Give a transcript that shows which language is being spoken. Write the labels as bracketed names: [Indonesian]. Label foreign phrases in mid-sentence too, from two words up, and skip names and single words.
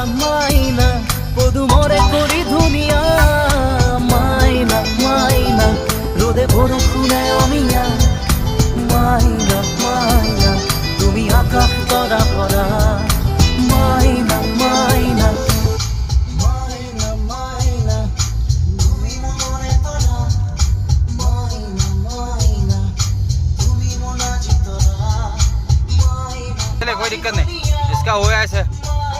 [Assamese] মাইনা পদুমরে করি ধুনিয়া মাইনা মাইনা রোদে বরষুণে অমিয়া মাইনা মাইনা তুমি আকাশ তরা ভরা মাইনা মাইনা মাইনা মাইনা তুমি মনে তরা মাইনা মাইনা তুমি মনে আজি তরা [Hindi] चले कोई दिक्कत नहीं, इसका हो गया ऐसे।